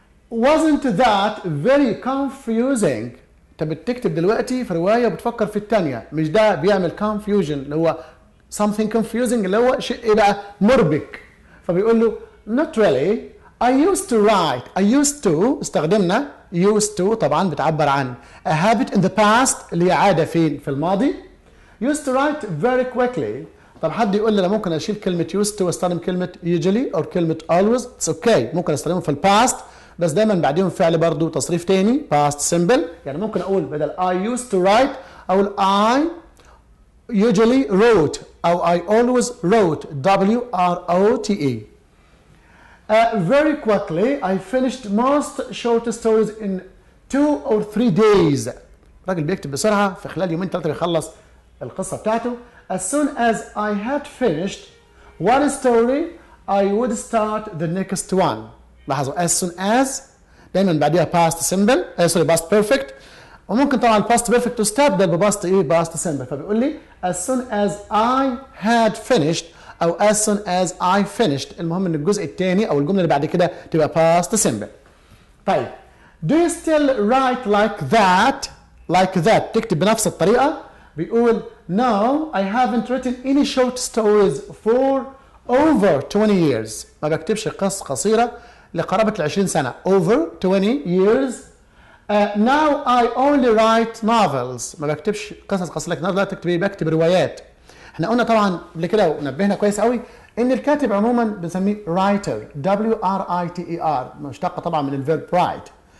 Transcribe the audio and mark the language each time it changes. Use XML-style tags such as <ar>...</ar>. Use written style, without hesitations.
<en>Wasn't that very confusing؟</en> <ar>أنت بتكتب دلوقتي في رواية وبتفكر في الثانية، مش ده بيعمل confusion اللي هو</ar> <en>something confusing</en> <ar>اللي هو شيء إيه بقى؟ مربك. فبيقول له</ar> <en>not really. I used to</en> <ar>استخدمنا used to طبعا بتعبر عن</ar> <en>a habit in the past</en> <ar>اللي هي عادة في الماضي.</ar> <en>used to write very quickly.</en> <ar>طب حد يقول لي انا ممكن اشيل كلمة used to واستخدم كلمة usually او كلمة always.</ar> <en>it's okay.</en> <ar>ممكن استخدمهم في الباست بس دايما بعديهم فعل برضو تصريف تاني past simple. يعني ممكن اقول بدل</ar> <en>I used to write</en> <ar>اقول</ar> <en>I usually wrote</en> <ar>او</ar> <en>I always wrote</en> <ar>WROTE.</ar> <en>Very quickly I finished most short stories in 2 or 3 days.</en> <ar>الراجل بيكتب بسرعة في خلال يومين ثلاثة بيخلص القصة بتاعته.</ar> <en>As soon as I had finished one story I would start the next one.</en> <ar>لاحظوا as soon as دايما بعديها</ar> <en>past simple past perfect،</en> <ar>وممكن طبعا past perfect تستبدل بباست past simple. فبيقول لي</ar> <en>as soon as I had finished أو as soon as I finished.</en> <ar>المهم إن الجزء الثاني أو الجملة اللي بعد كده تبقى past simple.</ar> <en>طيب do you still write like that</en> <ar>تكتب بنفس الطريقة؟ بيقول</ar> <en>no I haven't written any short stories for over 20 years.</en> <ar>ما بكتبش قصص قصيرة لقرابة 20 سنة.</ar> <en>over 20 years. Now I only write novels.</en> <ar>ما بكتبش قصص قصيرة. لكن لا تكتب بكتب روايات. احنا قلنا طبعا قبل كده ونبهنا كويس قوي ان الكاتب عموما بنسميه writer WRITER مشتقة طبعا من الفيرب write.</ar>